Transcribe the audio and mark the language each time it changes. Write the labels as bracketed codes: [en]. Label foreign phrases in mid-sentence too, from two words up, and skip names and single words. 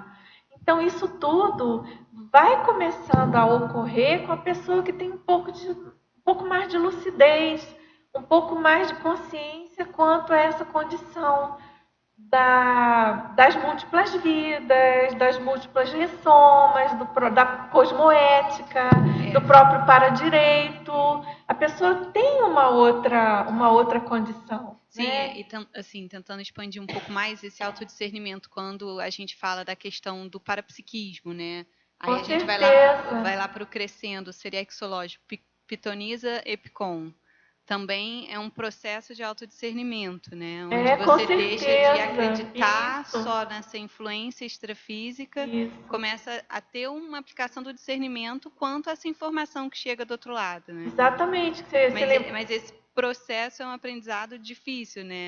[pt] Então, isso tudo vai começando a ocorrer com a pessoa que tem um pouco mais de lucidez, um pouco mais de consciência quanto a essa condição das múltiplas vidas, das múltiplas ressomas, da cosmoética, do próprio paradireito. A pessoa tem uma outra condição. Sim, né? e assim, tentando expandir um pouco mais esse autodiscernimento quando a gente fala da questão do parapsiquismo, né? Aí Com a gente certeza. vai lá para o crescendo, seriexológico, pitoniza epicom. Também é um processo de autodiscernimento, né? Onde com você deixa certeza. de acreditar Isso. só nessa influência extrafísica, Isso. começa a ter uma aplicação do discernimento quanto a essa informação que chega do outro lado, né? Exatamente. Mas esse processo é um aprendizado difícil, né?